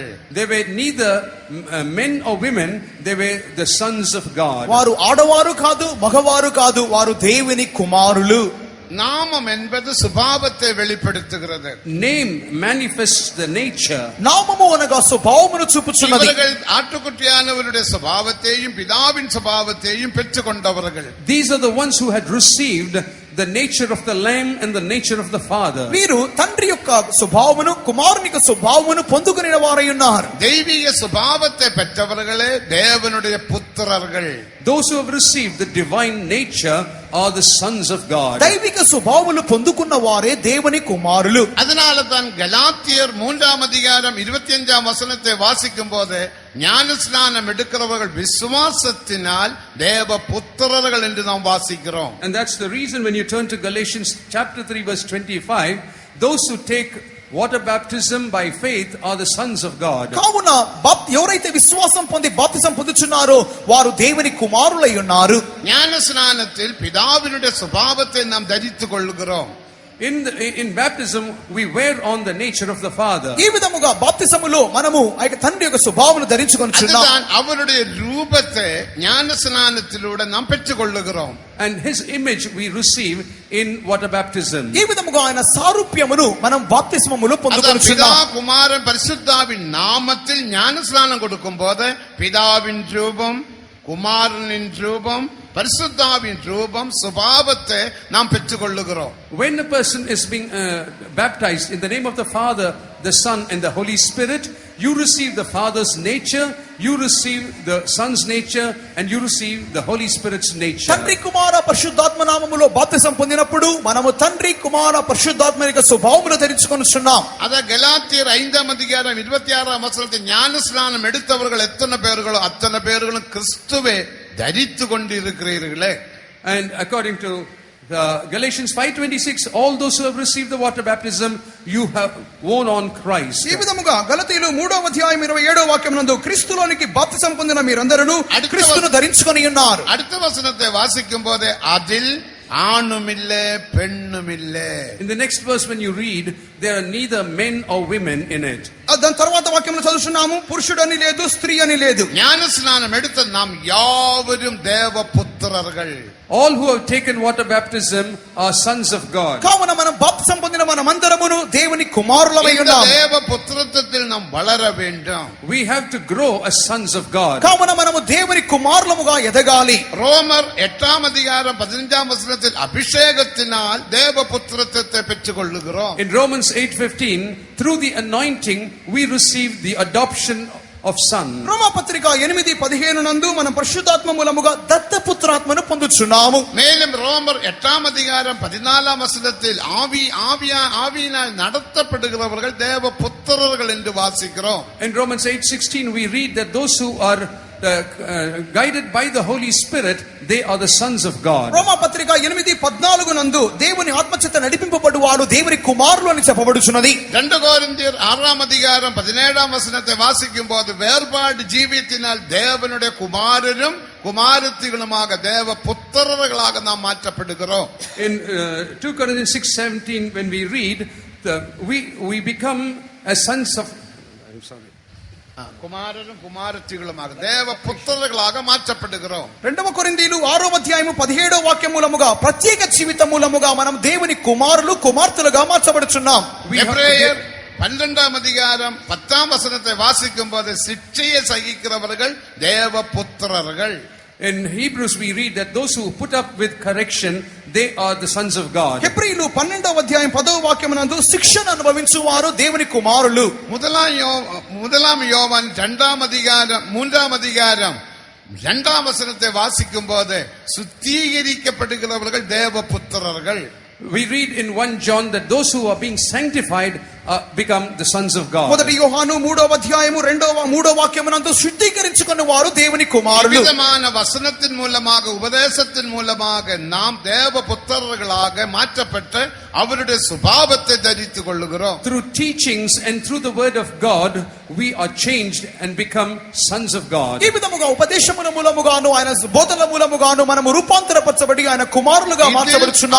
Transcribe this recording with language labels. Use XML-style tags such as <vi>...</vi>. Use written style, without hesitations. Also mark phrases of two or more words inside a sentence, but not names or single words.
<en>They were neither men or women, they were the sons of God.</en> <te>వారు ఆడవారు కాదు మగవారు కాదు, వారు దేవుని కుమారులు.</te> <ta>நாமம் என்பது சுபாவத்தை வெளிப்படுத்துகிறது.</ta> <en>Name manifests the nature.</en> <te>నామము అనగా స్వభావమును చూపుచున్నది.</te> <ta>இவர்கள் ஆட்டுக்குட்டியானவருடைய சுபாவத்தையும் பிதாவின் சுபாவத்தையும் பெற்றுக்கொண்டவர்கள்.</ta> <en>These are the ones who had received the nature of the Lamb and the nature of the Father.</en> <te>వీరు తండ్రి యొక్క స్వభావమును కుమారుని యొక్క స్వభావమును పొందుకొనిన వారై ఉన్నారు.</te> <ta>தெய்வீக சுபாவத்தை பெற்றவர்களே தேவனுடைய புத்திரர்கள்.</ta> <en>Those who have received the divine nature are the sons of God.</en> <te>దైవిక స్వభావములు పొందుకున్న వారే దేవుని కుమారులు.</te> <ta>அதனால தான் கலாத்தியர் 3ஆம் அதிகாரம் 25ஆம் வசனத்தை வாசிக்கும் போது ஞானஸ்நானம் எடுக்கிறவர்கள் விசுவாசத்தினால் தேவ புத்திரர்கள் என்று நாம் வாசிக்கிறோம்.</ta> <en>And that's the reason when you turn to Galatians chapter 3 verse 25, those who take water baptism by faith are the sons of God.</en> <te>కావున ఎవరైతే విశ్వాసం పొంది బాప్తిసం పొందుచున్నారో వారు దేవుని కుమారులై ఉన్నారు.</te> <ta>ஞானஸ்நானத்தில் பிதாவினுடைய சுபாவத்தை நாம் தரித்துக் கொள்கிறோம்.</ta> <en>In baptism we wear on the nature of the Father.</en> <te>ఈ విధముగా బాప్తిసములో మనము ఆ తండ్రి యొక్క స్వభావమును ధరించుకొనుచున్నాం.</te> <ta>அதுதான் அவருடைய ரூபத்தை ஞானஸ்நானத்திலூടെ நாம் பெற்றுக்கொள்ளுகிறோம்.</ta> <en>And his image we receive in water baptism.</en> <te>ఈ విధముగా ఆయన సారూప్యమును మనం బాప్తిస్మములో</te> <ta>பிதா</ta> <te>పొందుకొనుచున్నాం.</te> <ta>குமாரன் பரிசுத்தாவின் நாமத்தில் ஞானஸ்நானம் கொடுக்கும் போது பிதாவின் ரூபம், குமாரனின் ரூபம், பரிசுத்தாவின் ரூபம் சுபாவத்தை நாம் பெற்றுக்கொள்ளுகிறோம்.</ta> <en>When a person is being baptized in the name of the Father, the Son and the Holy Spirit, you receive the Father's nature, you receive the Son's nature, and you receive the Holy Spirit's nature.</en> <te>తండ్రి కుమార పరిశుద్ధాత్మ నామములో బాప్తిసం పొందినప్పుడు మనము తండ్రి కుమార పరిశుద్ధాత్మ యొక్క స్వభావమును ధరించుకొనుచున్నాం.</te> <ta>அத கலாத்தியர் 5ஆம் அதிகாரம் 26ஆம் வசனத்தில் ஞான ஸ்நானம் எடுத்தவர்கள் எத்தனை பேர்களோ அத்தனை பேர்களும் கிறிஸ்துவை தரித்து கொண்டிருக்கிறீர்களே.</ta> <en>And according to Galatians 5:26, all those who have received the water baptism, you have worn on Christ.</en> <te>ఈ విధముగా గలతీయులు 3వ అధ్యాయం 27వ వాక్యమునందు క్రీస్తులోనికి బాప్తిసం పొందిన మీరందరూ క్రీస్తును ధరించుకొని ఉన్నారు.</te> <ta>அடுத்த வசனத்தை வாசிக்கும் போதே அதில் ஆணுமில்லை பெண்ணுமில்லை.</ta> <en>In the next verse when you read, there are neither men or women in it.</en> <te>దాని తర్వాత వాక్యంలో చదువుతున్నాము, పురుషుడని లేదు స్త్రీ అని లేదు.</te> <ta>ஞான ஸ்நானம் எடுத்த நாம் யாவரும் தேவபுத்திரர்கள்.</ta> <en>All who have taken water baptism are sons of God.</en> <te>కావున మనం బాప్తిసం పొందిన మనమందరమును దేవుని కుమారులమై ఉన్నాము.</te> <ta>தேவபுத்திரత్வத்தில் நாம் வளர வேண்டும்.</ta> <en>We have to grow as sons of God.</en> <te>కావున మనము దేవుని కుమారులముగా ఎదగాలి.</te> <ta>ரோமர் 8ஆம் அதிகாரம் 15ஆம் வசனத்தில் அபிஷேகத்தினால் தேவபுத்திரத்துவத்தை பெற்றுக்கொள்ளுகிறோம்.</ta> <en>In Romans 8:15, through the anointing we receive the adoption of son.</en> <te>రోమా పత్రిక 8:15 నందు మనం పరిశుద్ధాత్మ మూలముగా దత్తపుత్రాత్మను పొందుచున్నాము.</te> <ta>மேலும் ரோமர் 8ஆம் அதிகாரம் 14ஆம் வசனத்தில் ஆவியினால் நடத்தப்படுகிறவர்கள் தேவபுத்திரர்கள் என்று வாசிக்கிறோம்.</ta> <en>In Romans 8:16 we read that those who are guided by the Holy Spirit, they are the sons of God.</en> <te>రోమా పత్రిక 8:14 నందు దేవుని ఆత్మచేత నడిపింపబడువారు దేవుని కుమారులు అని చెప్పబడుచున్నది.</te> <ta>2 కొరింథీయర్ 6ஆம் அதிகாரம் 17ஆம் வசனத்தை வாசிக்கும் போது வேறுபாடு ஜீவியத்தினால் தேவனுடைய குமாரரும் குமாரத்திகளுமாக தேவ புத்திரர்களாக நாம் மாற்றப்படுகிறோம்.</ta> <en>In 2 Corinthians 6:17 when we read, we become as sons of</en> <ta>குமாரரும் குமாரத்திகளுமாக தேவ புத்திரர்களாக மாற்றப்படுகிறோம்.</ta> <te>2 కొరింథీయులు 6వ అధ్యాయము 17వ వాక్యం మూలముగా ప్రత్యేక జీవితం మూలముగా మనం దేవుని కుమారులు కుమార్తెలుగా మార్చబడుచున్నాం.</te> <ta>எபிரேயர் 12ஆம் அதிகாரம் 10ஆம் வசனத்தை வாசிக்கும் போது சிட்சையை சகிக்கிறவர்கள் தேவ புத்திரர்கள்.</ta> <en>In Hebrews we read that those who put up with correction, they are the sons of God.</en> <te>హెబ్రీయులు 12వ అధ్యాయం 10వ వాక్యమునందు శిక్షణ అనుభవించువారు దేవుని కుమారులు.</te> <ta>முதலாம் யோவான் 2ஆம் அதிகாரம் 3ஆம் அதிகாரம் 2ஆம் வசனத்தை வாசிக்கும் போது சுத்திகரிக்கப்படுகிறவர்கள் தேவ புத்திரர்கள்.</ta> <en>We read in 1 John that those who are being sanctified become the sons of God.</en> <te>మొదటి యోహాను 3వ అధ్యాయము 3వ వాక్యమునందు శుద్ధీకరించుకున్న వారు దేవుని కుమారులు.</te> <ta>விதமான வசனத்தின் மூலமாக உபதேசத்தின் மூலமாக நாம் தேவ புத்திரர்களாக மாற்றப்பட்டு அவருடைய சுபாவத்தை தரித்துக் கொள்ளுகிறோம்.</ta> <en>Through teachings and through the word of God we are changed and become sons of God.</en> <te>ఈ విధముగా ఉపదేశముల మూలముగాను ఆయన బోధనల మూలముగాను మనము రూపాంతరపరచబడి ఆయన కుమారులుగా మార్చబడుచున్నాం.</te>